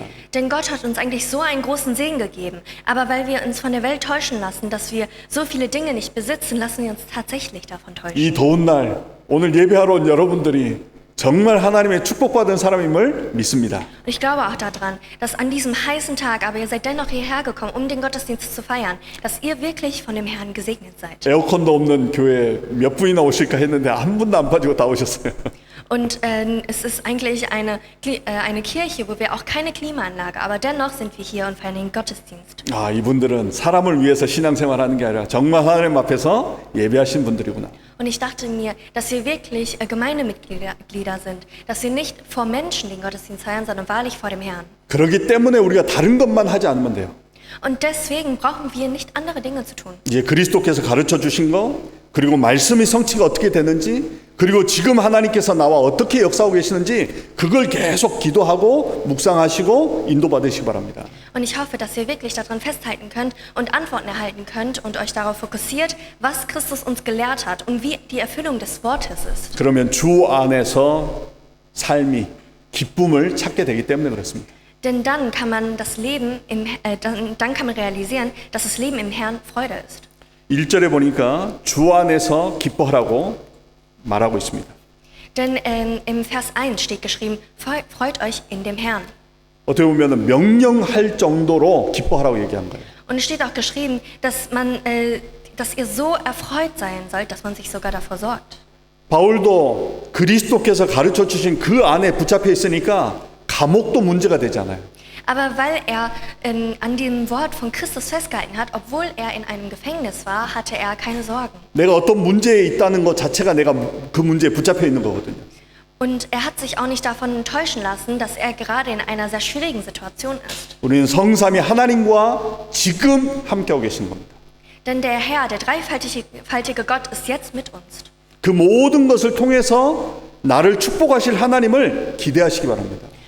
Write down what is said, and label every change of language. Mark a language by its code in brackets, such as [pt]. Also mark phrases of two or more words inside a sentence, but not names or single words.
[de] Denn Gott hat uns eigentlich so einen großen Segen gegeben. Aber weil wir uns von der Welt täuschen lassen, dass wir so viele Dinge nicht besitzen, lassen wir uns tatsächlich davon täuschen. [ko] 이 더운 날 오늘 예배하러 온 여러분들이 정말 하나님의 축복받은 사람임을 믿습니다. [de] Ich glaube auch daran, dass an diesem heißen Tag, aber ihr seid dennoch hierher gekommen, um den Gottesdienst zu feiern, dass ihr wirklich von dem Herrn gesegnet seid. [ko] 에어컨도 없는 교회 몇 분이나 오실까 했는데 한 분도 안 빠지고 다 오셨어요. [de] Und es ist eigentlich eine Kirche, wo wir auch keine Klimaanlage, aber dennoch sind wir hier und feiern den Gottesdienst. [ko] 아, 이분들은 사람을 위해서 신앙생활하는 게 아니라 정말 하나님 앞에서 예배하신 분들이구나. [de] Und ich dachte mir, dass wir wirklich Gemeindemitglieder sind, dass wir nicht vor Menschen den Gottesdienst feiern, sondern wahrlich vor dem Herrn. [ko] 그렇기 때문에 우리가 다른 것만 하지 않으면 돼요. [de] Und deswegen brauchen wir nicht andere Dinge zu tun. [ko] 이제 그리스도께서 가르쳐 주신 거, 그리고 말씀의 성취가 어떻게 되는지, 그리고 지금 하나님께서 나와 어떻게 역사하고 계시는지 그걸 계속 기도하고 묵상하시고 인도받으시기 바랍니다. [de] Und ich hoffe, dass ihr wirklich daran festhalten könnt und Antworten erhalten könnt und euch darauf fokussiert, was Christus uns gelehrt hat und wie die Erfüllung des Wortes ist. [ko] 그러면 주 안에서 삶이 기쁨을 찾게 되기 때문에 그렇습니다. [de] Denn dann kann man dann kann man realisieren, dass das Leben im Herrn Freude ist. [ko] 1절에 보니까 주 안에서 기뻐하라고 말하고 있습니다. [de] Denn im Vers 1 steht geschrieben, freut euch in dem Herrn. [ko] 어떻게 보면 명령할 정도로 기뻐하라고 얘기한 거예요. [de] Und es steht auch geschrieben, dass ihr so erfreut sein sollt, dass man sich sogar davor sorgt. [ko] 바울도 그리스도께서 가르쳐 주신 그 안에 붙잡혀 있으니까 감옥도 문제가 되잖아요. [de] Aber weil er an dem Wort von Christus festgehalten hat, obwohl er in einem Gefängnis war, hatte er keine Sorgen. [ko] 내가 어떤 문제에 있다는 것 자체가 내가 그 문제에 붙잡혀 있는 거거든요. [de] Und er hat sich auch nicht davon täuschen lassen, dass er gerade in einer sehr schwierigen Situation ist. [ko] 우리는 성삼위 하나님과 지금 함께하고 계시는 겁니다. [de] Denn der Herr, der dreifaltige Gott, ist jetzt mit uns. [ko] 그 모든 것을 통해서 나를 축복하실 하나님을 기대하시기 바랍니다.